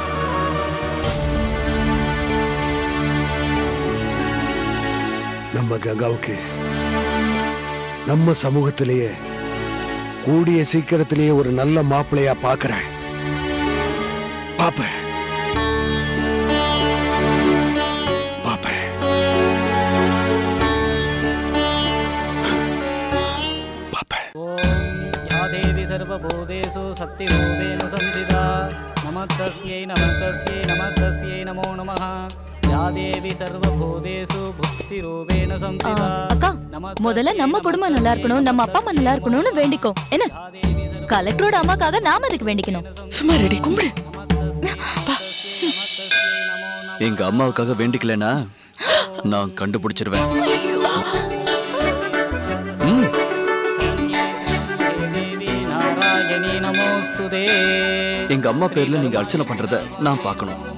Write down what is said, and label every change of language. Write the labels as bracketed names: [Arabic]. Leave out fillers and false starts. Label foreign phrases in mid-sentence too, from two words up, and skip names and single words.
[Tamil] நம்ம கங்காவுக்கு நம்ம சமூகத்திலேயே கூடிய சீக்கிரத்திலேயே ஒரு நல்ல மாப்பிள்ளையா பாக்குறேன். பாப்பேன். [Sanskrit] सर्वभूतेषु शक्तिरूपेण संस्थिता नमस्तस्यै नमस्तस्यै नमस्तस्यै नमो नमः या देवी सर्वभूतेषु भक्तिरूपेण संस्थिता [Tamil] அக்கா, முதல்ல நம்ம குடும்பம் நல்லா இருக்கணும், நம்ம அப்பா அம்மா நல்லா இருக்கணும்னு வேண்டிக்கோ. என்ன கலெக்டரோட அம்மாக்காக நாம அதுக்கு வேண்டிக்கணும். சும்மா ரெடி கும்பிடு. எங்க அம்மாவுக்காக வேண்டிக்கலனா நான் கண்டுபிடிச்சிருவேன். எங்க அம்மா பேர்ல நீங்க அர்ச்சனை பண்றத நான் பார்க்கணும்.